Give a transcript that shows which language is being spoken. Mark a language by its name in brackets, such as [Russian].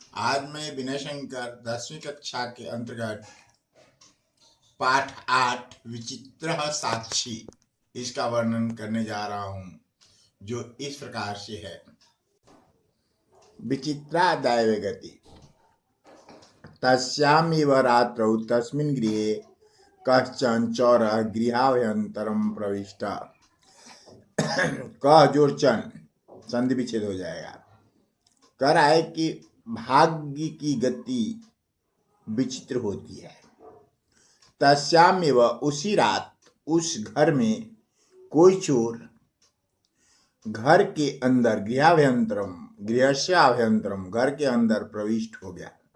[Hindi] आज मैं विनय शंकर 10वीं कक्षा के अंतर्गत पाठ 8 विचित्र साक्षी इसका वर्णन करने जा रहा हूँ, जो इस प्रकार से है। [Sanskrit] विचित्रा दैवगति। तस्यामिव रात्रौ तस्मिन् गृहे कश्चन चौरः गृहाभ्यन्तरं प्रविष्टः। [Hindi] कह जोर चन संधि विच्छेद हो जाएगा। कह रहा है कि भाग्य की गति विचित्र होती है। तस्यामेव उसी रात उस घर में कोई चोर घर के अंदर गृहस्याभ्यंतरम घर के अंदर प्रविष्ट हो गया।